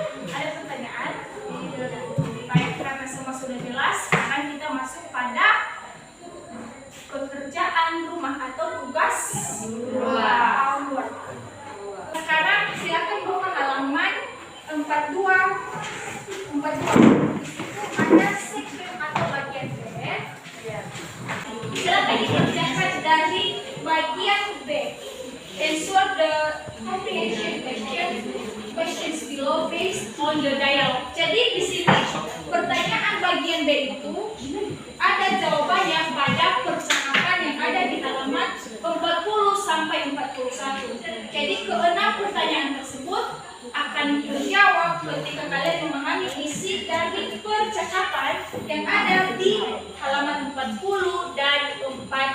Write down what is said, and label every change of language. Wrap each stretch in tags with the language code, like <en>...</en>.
<id>Ada pertanyaan? Baik, karena semua sudah jelas, sekarang kita masuk pada pekerjaan rumah atau tugas homework. Sekarang silakan buka halaman 42. Ada section atau bagian B. Silakan dikerjakan dari bagian B.</id> <en>Answer the comprehension questions below based on the dialogue.</en> <id>Jadi di sini pertanyaan bagian B itu ada jawabannya pada percakapan yang ada di halaman 40 sampai 41. Jadi keenam pertanyaan tersebut akan terjawab ketika kalian memahami isi dari percakapan yang ada di halaman 40 dan 41.</id>